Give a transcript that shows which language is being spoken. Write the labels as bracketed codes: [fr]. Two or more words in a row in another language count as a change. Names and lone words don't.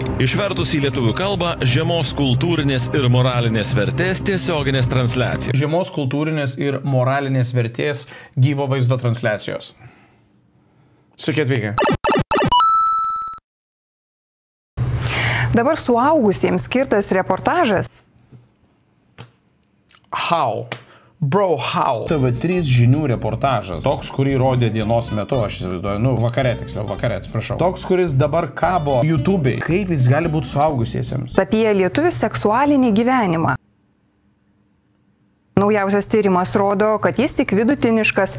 [lt] Išvertus į lietuvių kalbą, žemos kultūrinės ir moralinės vertės tiesioginės transliacijos. Žemos kultūrinės ir moralinės vertės gyvo vaizdo transliacijos. Sveiki atvykę. Dabar suaugusiems skirtas reportažas. [en] How? Bro, how? [lt] TV3 žinių reportažas. Toks, kurį rodė dienos metu, aš įsivaizduoju, vakare, tiksliau, vakare, atsiprašau. Toks, kuris dabar kabo YouTube'ai. Kaip jis gali būti suaugusiesiems? Apie lietuvių seksualinį gyvenimą. Naujausias tyrimas rodo, kad jis tik vidutiniškas.